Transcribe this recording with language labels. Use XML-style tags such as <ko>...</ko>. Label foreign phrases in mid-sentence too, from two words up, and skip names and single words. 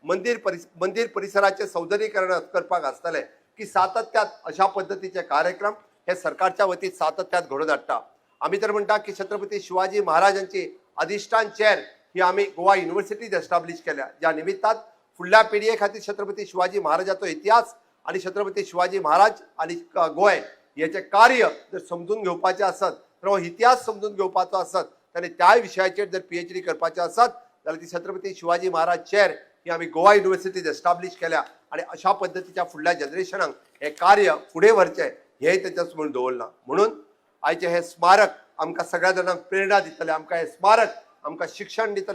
<kok>मंदिर परिसराचे सौंदर्यीकरण करपाक आसतलें की सातत्यात अशा पद्धतीचे कार्यक्रम हे सरकारच्या वतीन सातत्यात घडोवन हाडटा आमी तर म्हणटा की छत्रपती शिवाजी महाराजांची अधिष्ठान चेअर ही आमी गोवा युनिव्हर्सिटीत एस्टाब्लिश केल्या ज्या निमित्तात फुडल्या पिळये खातीर छत्रपती शिवाजी महाराजाचो इतिहास आणि छत्रपती शिवाजी महाराज आणि गोंय याचे कार्य जर समजून घेवपाचें आसत तर हो इतिहास समजून घेवपाचो आसत आनी त्या विशयाचेर जर PhD करपाचें आसत जाल्यार ती छत्रपती शिवाजी महाराज चेअर ही आमी गोवा युनिव्हर्सिटीत एस्टाब्लिश केल्या आणि अशा पद्धतीच्या फुडल्या जनरेशनाक हे कार्य फुडें व्हरचें हे तेचेच म्हूण दवरलां म्हणून आयचे हे स्मारक आमकां सगळ्या जाणांक प्रेरणा दितले आमकां हे स्मारक आमकां शिक्षण दितले</kok>